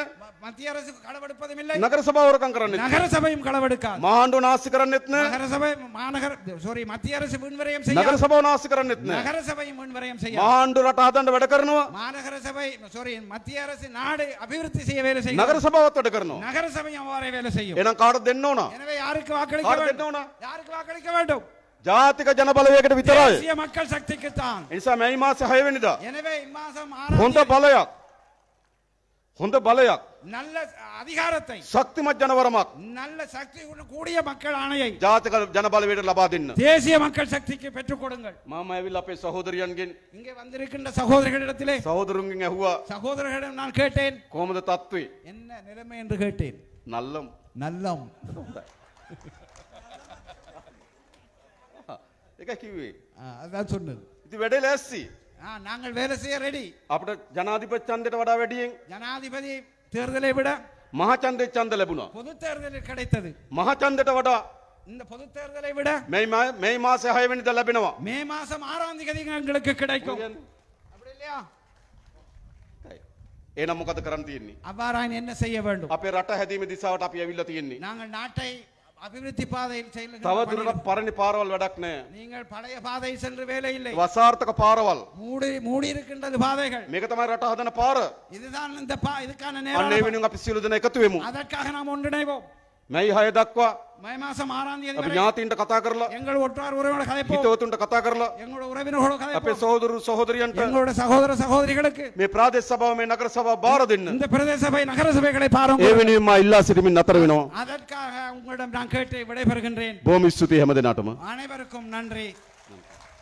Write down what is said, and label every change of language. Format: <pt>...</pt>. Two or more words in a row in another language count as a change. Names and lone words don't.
<ta>மத்திய அரசு களவெடுப்பதும் இல்லை,</ta> <si>නගර සභාව හොරකම් කරන්නේත්</si> <ta>நகர சபையும் களவெடுக்காது.</ta> <si>මහා ආණ්ඩුව නාස්ති කරන්නේත් නැහැ.</si> <ta>நகர சபை மாநகர மத்திய அரசு வீண் விரயம்</ta> <si>නගර</si> <ta>செய்யாது,</ta> <si>සභාව නාස්ති කරන්නේත් නැහැ.</si> <ta>நகர சபையும் வீண் விரயம்</ta> <si>මහා</si> <ta>செய்யாது.</ta> <si>ආණ්ඩුව රට හදන්න වැඩ කරනවා.</si> <ta>மாநகர சபை மத்திய அரசு நாடு அபிவிருத்தி செய்ய வேலை செய்யும்,</ta> <si>නගර සභාවත් වැඩ කරනවා.</si> <ta>நகர சபையும் அவ்வாறே வேலை செய்யும்.</ta> <si>එහෙනම් කාටද දෙන්න ඕන?</si> <ta>எனவே யாருக்கு வாக்களிக்க</ta> <si>කාටද දෙන්න</si> <ta>வேண்டும்?</ta> <si>ඕන?</si> <ta>யாருக்கு வாக்களிக்க வேண்டும்?</ta> <si>ජාතික ජනබලවේගයට විතරයි.</si> <ta>தேசிய மக்கள் சக்திக்கு தான்.</ta> <si>ඒ නිසා මේ මාසේ 6 වෙනිදා</si> <ta>எனவே இம்மாசம்</ta> <si>හොඳ 6 බලයක්, හොඳ බලයක්</si> <ta>நல்ல அதிகாரத்தை</ta> <si>ශක්තිමත් ජනවරමක්</si> <ta>நல்ல சக்தி கூடிய மக்கள் ஆணையை</ta> <si>ජාතික ජන බලවේගයට ලබා දෙන්න.</si> <ta>தேசிய மக்கள் சக்திக்கு பெற்றுக் கொடுங்கள்.</ta> <si>මම ඇවිල්ලා අපේ සහෝදරියන්ගෙන්</si> <ta>இங்கே வந்திருக்கின்ற சகோதரர்களிடத்திலே</ta> <si>සහෝදරුන්ගෙන් ඇහුවා</si> <ta>சகோதரர்களிடம் நான் கேட்டேன்</ta> <si>කොහොමද තත්ත්වේ?</si> <ta>என்ன நிலைமை என்று கேட்டேன். නල්ලම්. நல்லம்</ta> <si>ඒක කිව්වේ.</si> <ta>அதான் சொன்னது.</ta> <si>ඉතින් වැඩේ ලෑස්ති.</si> <ta>நாங்கள் வேலை செய்ய ரெடி.</ta> <si>අපිට ජනාධිපති ඡන්දයට වඩා වැඩියෙන්</si> <ta>ஜனாதிபதி தேர்தலை விட</ta> <si>මහ ඡන්දේ ඡන්ද ලැබුණා.</si> <ta>பொது தேர்தலில் கிடைத்தது.</ta> <si>මහ ඡන්දයට වඩා</si> <ta>இந்த பொது தேர்தலை விட</ta> <si>මේ මාසේ 6 වෙනිදා ලැබෙනවා.</si> <ta>மே மாசம் 6ஆம் தேதி எங்களுக்கு கிடைக்கும். அப்படி இல்லையா?</ta> <si>එහෙනම් මොකද කරන්න තියෙන්නේ?</si> <ta>அவ்வாறான என்ன செய்ய வேண்டும்?</ta> <si>අපේ රට හැදීමේ දිශාවට අපි ඇවිල්ලා තියෙන්නේ.</si> <ta>நாங்கள் நாட்டை அபிவிருத்தி பாதையில்</ta> <si>තව දුරටත් පරණ පාරවල් වැඩක් නැහැ.</si> <ta>நீங்கள் பழைய பாதையில் சென்று வேலை இல்லை.</ta> <si>වසාර්ථක පාරවල්.</si> <ta>மூடி இருக்கின்றது பாதைகள்.</ta> <si>මේක තමයි රට හදන පාර.</si> <ta>இதுதான் இந்த இதுக்கான</ta> <si>අන්න ඒ</si> <ta>நேரம்.</ta> <si>වෙනුවෙන් අපි සියලු දෙනා එකතු වෙමු.</si> <ta>அதற்காக நாம் ஒன்றிணைவோம்.</ta> <si>මැයි 6 දක්වා</si> <ta>மே மாசம் 6ஆம் தேதி</ta> <si>අපි</si> <ta>வரை</ta> <si>ඥාතීන්ට කතා කරලා</si> <ta>எங்கள் ஒற்றார் உறவினரோட கதைப்போம்.</ta> <si>හිතවතුන්ට කතා කරලා</si> <ta>எங்களோட உறவினர்களோட</ta> <si>අපේ</si> <ta>கதைப்போம்.</ta> <si>සහෝදරු සහෝදරියන්ට</si> <ta>எங்களோட சகோதர சகோதரிகளுக்கு</ta> <si>මේ ප්‍රාදේශ සභාව මේ නගර සභාව බාර දෙන්න.</si> <ta>இந்த பிரதேச சபை நகர சபைகளை பாருங்க.</ta> <si>ඒ වෙනුවෙන් මා ඉල්ලා සිටමින් නතර වෙනවා.</si> <ta>அதற்காக உங்களிடம் நான் கேட்டு விடைபெறுகின்றேன்.</ta> <si>බොහොම ස්තුතියි හැම දිනාටම.</si> <ta>அனைவருக்கும் நன்றி.</ta>